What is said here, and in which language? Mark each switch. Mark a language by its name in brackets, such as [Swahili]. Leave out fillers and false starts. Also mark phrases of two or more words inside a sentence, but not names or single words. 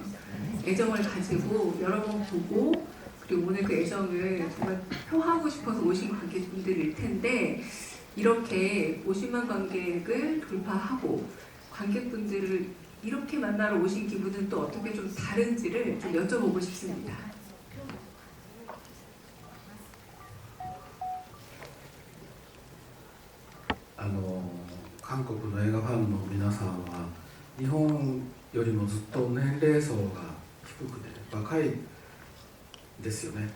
[Korean] 애정을 가지고 여러 번 보고 그리고 오늘 그 애정을 정말 표하고 싶어서 오신 관객분들일 텐데 이렇게 50만 관객을 돌파하고 관객분들을 이렇게 만나러 오신 기분은 또 어떻게 좀 다른지를 좀 여쭤보고 싶습니다. [Japanese] 韓国の映画ファンの皆さんは日本よりもずっと年齢層が低くて若いですよね。